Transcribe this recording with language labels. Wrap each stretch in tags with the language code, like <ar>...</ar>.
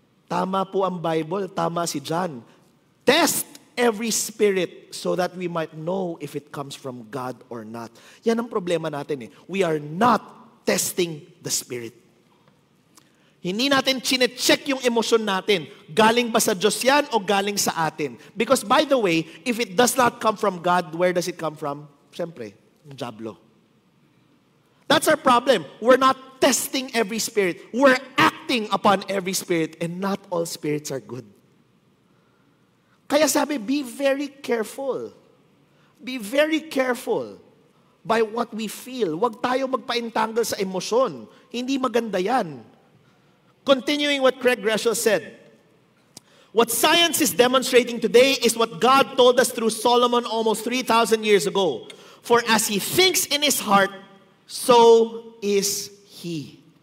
<tl>Tama po ang Bible, tama si John.</tl> <en>Test every spirit so that we might know if it comes from God or not.</en> <tl>Yan ang problema natin</tl> <en>We are not testing the spirit.</en> <tl>Hindi natin chine-check yung emosyon natin. Galing ba sa Diyos yan o galing sa atin?</tl> <en>Because by the way, if it does not come from God, where does it come from?</en> <tl>Siyempre, yung diablo.</tl> <en>That's our problem. We're not testing every spirit. We're acting upon every spirit and not all spirits are good.</en> <tl>Kaya sabi,</tl> <en>be very careful. Be very careful by what we feel.</en> <tl>Huwag tayo magpa-entangle sa emosyon. Hindi maganda yan.</tl> <en>Continuing what Craig Groeschel said, what science is demonstrating today is what God told us through Solomon almost 3,000 years ago. For as he thinks in his heart, so is he.</en>